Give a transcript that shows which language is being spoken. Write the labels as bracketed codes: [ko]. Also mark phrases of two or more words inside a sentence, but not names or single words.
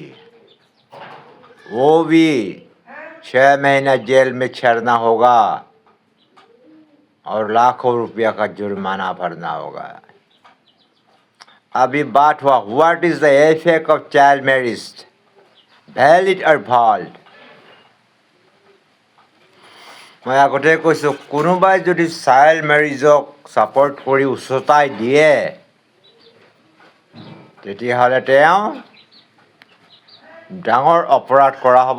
[hi] वो भी 6 महीना जेल में चढ़ना होगा और लाखों रुपया का जुर्माना भरना होगा। अभी बात हुआ, [en] what is the effect of child marriage, वैलिड और ভল্ড। [as] মই আগতে কৈছোঁ, কোনোবাই যদি [en] child marriage support [as] কৰি উচতাই দিয়ে, তেতিয়াহ'লে তেওঁ ডাঙৰ অপৰাধ কৰা হ'ব।